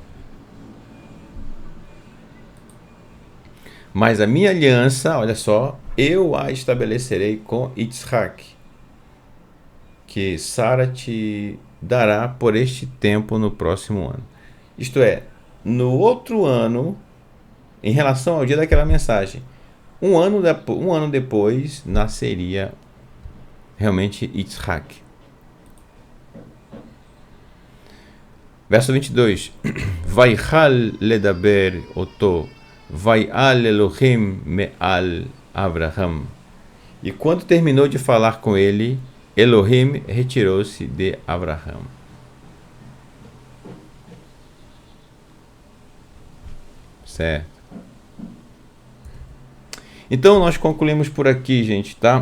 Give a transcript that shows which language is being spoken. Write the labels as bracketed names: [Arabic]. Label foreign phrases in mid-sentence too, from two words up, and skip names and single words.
[Portuguese] Mas a minha aliança, olha só, eu a estabelecerei com Yitzhak, que Sara te dará por este tempo no próximo ano. Isto é, no outro ano, em relação ao dia daquela mensagem, um ano depois, nasceria realmente Yitzhak. Verso 22. [Hebrew] ויכל לדבר אתו, ויעל אלהים מעל אברהם. [Portuguese] E quando terminou de falar com ele, Elohim retirou-se de Abraham. Certo. Então nós concluímos por aqui, gente, tá?